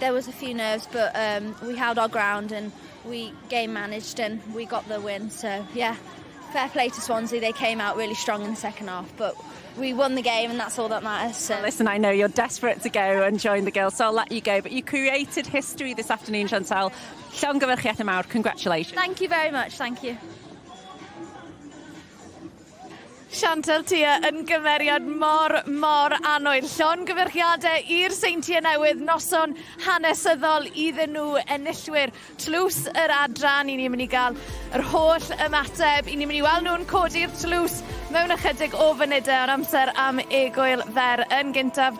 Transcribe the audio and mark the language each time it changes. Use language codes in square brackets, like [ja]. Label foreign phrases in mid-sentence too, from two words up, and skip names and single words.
[en] There was a few nerves, but we held our ground and we game managed and we got the win. So yeah, fair play to Swansea. They came out really strong in the second half, but we won the game, and that's all that matters. So. Well, listen, I know you're desperate to go and join the girls, so I'll let you go. But you created history this afternoon, Chantal. [cy] Llongyfarchiadau mawr, [en] congratulations. Thank you very much. Thank you. [cy] Chantal Tia yn gymeriad mor annwyl. Llongyfarchiadau i'r Seintiau Newydd, noson hanesyddol iddyn nhw enillwyr tlws yr adran. I ni'n mynd i gael yr holl ymateb. I ni'n mynd i weld nhw'n codi'r tlws mewn ychydig o funudau ar amser am egwyl fer yn gyntaf.